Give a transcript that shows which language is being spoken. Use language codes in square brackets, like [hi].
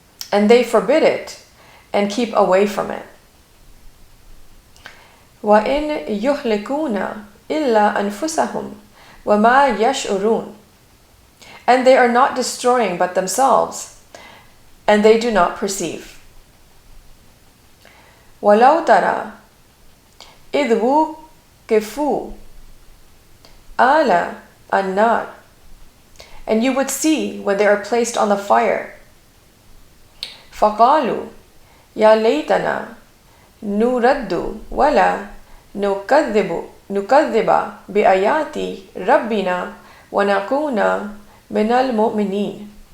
[en] And they forbid it and keep away from it. [ar] وَإِنْ يُهْلِكُونَ إِلَّا أَنفُسَهُمْ وَمَا يَشْعُرُونَ. [en] And they are not destroying but themselves, and they do not perceive. [ar] وَلَوْ تَرَى إِذْ وُقِفُوا A-lAnnam. [en] And you would see when they are placed on the fire. [ar] فَقَالُوا يَا لَيْتَنَا نُرَدُّ وَلَا نُكَذِّبَ بِآيَاتِ رَبِّنَا وَنَكُونَ مِنَ الْمُؤْمِنِينَ.